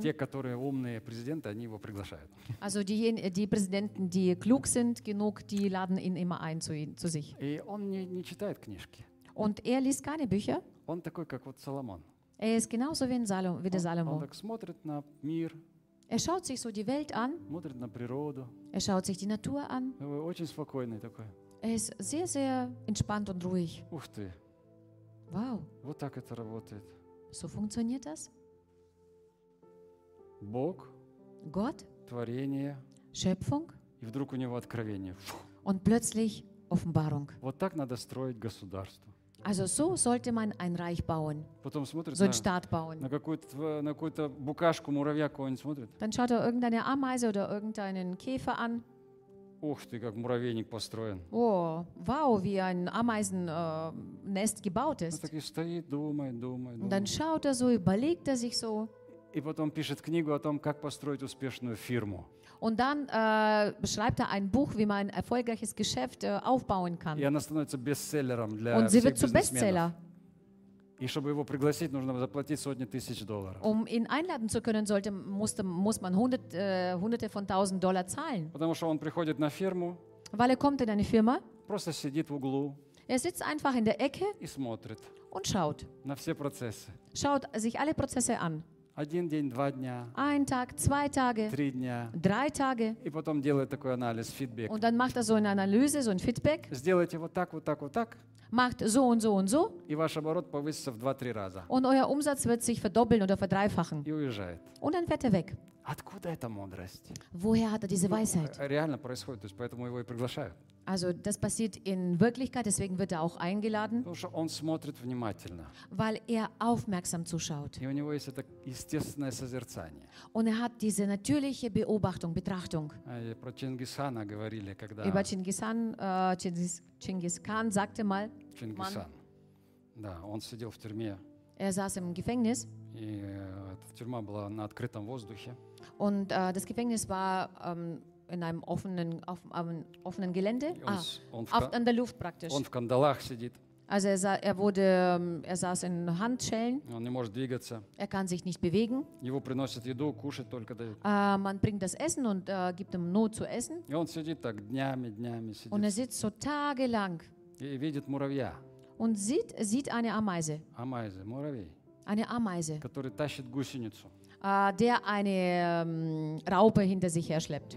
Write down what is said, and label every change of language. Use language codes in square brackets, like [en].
[ru] Те, которые умные президенты, они его приглашают. [de] Also die Präsidenten, die klug sind genug, die laden ihn immer ein zu sich. [ru] И он не читает книжки. [de] Und er liest keine Bücher. [ru] Он такой, как вот Соломон. [de] Er ist genauso wie der Salomo. [ru] Он так смотрит на мир. [de] Er schaut sich so die Welt an. [ru] Смотрит на природу. [de] Er schaut sich die Natur an. [ru] Очень спокойный такой. [de] Er ist sehr, sehr entspannt und ruhig. [ru] Ух ты. [de] Wow. [ru] Вот так это работает. [de] So funktioniert das? [ru] Бог. [de] Gott. [ru] Творение. [de] Schöpfung. [ru] И вдруг у него откровение. [de] Und plötzlich Offenbarung. [ru] Вот так надо строить государство. [de] Also so sollte man ein Reich bauen. [ru] Потом смотрит, [de] so einen Staat bauen. [ru] На какую-то букашку, муравья кого-нибудь смотрит. [de] Dann schaut er irgendeine Ameise oder irgendeinen Käfer an. [ru] Ух ты, как муравейник построен. [de] Oh, wow, wie ein Ameisennest gebaut ist. [ru] Он так и стоит, думает. [de] Dann schaut er so, überlegt er sich so. [ru] И потом пишет книгу о том, как построить успешную фирму. [de] Und dann schreibt er ein Buch, wie man ein erfolgreiches Geschäft aufbauen kann. [ru] И она становится бестселлером для всех бизнесменов. [de] Und sie wird zu Bestseller. [ru] И чтобы его пригласить, нужно заплатить сотни тысяч долларов. [de] Um ihn einladen zu können, sollte muss man hunderte von tausend Dollar zahlen. [ru] Потому что он приходит на фирму. [de] Weil er kommt in eine Firma. [ru] Просто сидит в углу. [de] Er sitzt einfach in der Ecke. [ru] И смотрит. [de] Und schaut. [ru] На все процессы. [de] Schaut sich alle Prozesse an. [ru] Один день, два дня. [de] Ein Tag, zwei Tage. [ru] Три дня. [de] Drei Tage. [ru] И потом делает такой анализ, фидбэк. [de] Und dann macht er so eine Analyse, so ein Feedback. [ru] Сделайте вот так, вот так, вот так. [de] Macht so und so und so. [ru] И ваш оборот повысится в 2-3 раза. [de] Und euer Umsatz wird sich verdoppeln oder verdreifachen. [ru] И уезжает. [de] Und dann fährt er weg. [ru] Откуда эта мудрость? [de] Woher hat er diese Weisheit? [ru] Реально происходит, то есть поэтому его и приглашают. [de] Also das passiert in Wirklichkeit, deswegen wird er auch eingeladen. [ru] Потому что он смотрит внимательно. [de] Weil er aufmerksam zuschaut. [ru] И у него есть это естественное созерцание. [de] Und er hat diese natürliche Beobachtung, Betrachtung. [ru] Про Чингисхана говорили, когда... [de] Über Чингисхан, Чингисхан sagte mal... [ru] Чингисхан. Да, он сидел в тюрьме. [de] Er saß im Gefängnis. [ru] И тюрьма была на открытом воздухе. [de] Und das Gefängnis war... in einem offenen, offenen Gelände, an der Luft praktisch. [ru] Он в кандалах сидит. [de] Also er saß in Handschellen. [ru] Он не может двигаться. [de] Er kann sich nicht bewegen. [ru] Его приносят еду, кушать только дают. [de] Man bringt das Essen und gibt ihm nur zu essen. [ru] И он сидит так днями, днями сидит. [de] Und er sitzt so tagelang. [ru] И видит муравья. [de] Und sieht eine Ameise. Ameise, муравей. Eine Ameise. [ru] Который тащит гусеницу. [de] Der eine Raupe hinter sich herschleppt.